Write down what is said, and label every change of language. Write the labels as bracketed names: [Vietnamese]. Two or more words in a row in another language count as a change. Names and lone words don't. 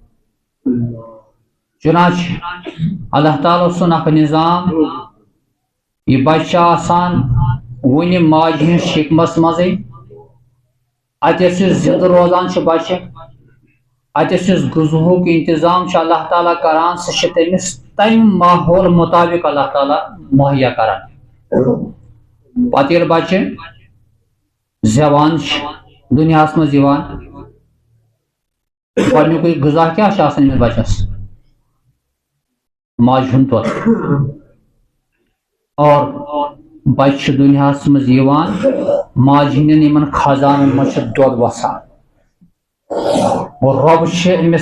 [Kashmiri] چُنانچہِ اللہ تعالیٰ سُنٛد اکھ نظام یہِ بچہِ چھُ آسان وُنہِ ماجہِ ہِنٛدِس شِکمس منٛزٕے اتٮ۪س یُس زِندٕ روزان چھُ بچہِ اتٮ۪س یُس غذہُک انتظام چھُ اللہ تعالیٰ کران سُہ چھُ تٔمِس تمہِ ماحول مطابق اللہ تعالیٰ مہیا کران پتہٕ ییٚلہِ بچہِ زٮ۪وان چھُ دُنیاہس منٛز یِوان گۄڈنیُکُے غذا کیٛاہ چھُ آسان أمِس بچس ماجہِ ہُنٛد دۄد اور بچہِ چھُ دُنیاہس منٛز یِوان ماجہِ ہٕنٛدٮ۪ن یِمن خزانن منٛز چھُ دۄد وسان اور رۄب چھُ أمِس